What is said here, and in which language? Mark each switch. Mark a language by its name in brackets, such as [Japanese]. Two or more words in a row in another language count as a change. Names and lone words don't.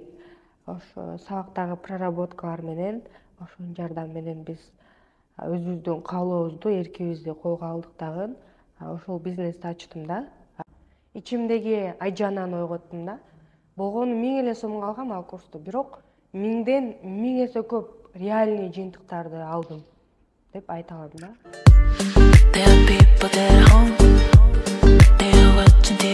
[Kyrgyz] Ошо сабактагы проработкалар менен, ошонун жардамы менен биз өзүбүздүн каалообузду, эркибизди колго алдык дагы. Ошол бизнести ачтым да. Ичимдеги айжананы ойготтум да. Болгону 1000 эле сомго алгам ал курсту, бирок 1000ден 1000 эсе көп реальный жыйынтыктарды алдым деп айта алам да. [English] There are people at home, they are watching.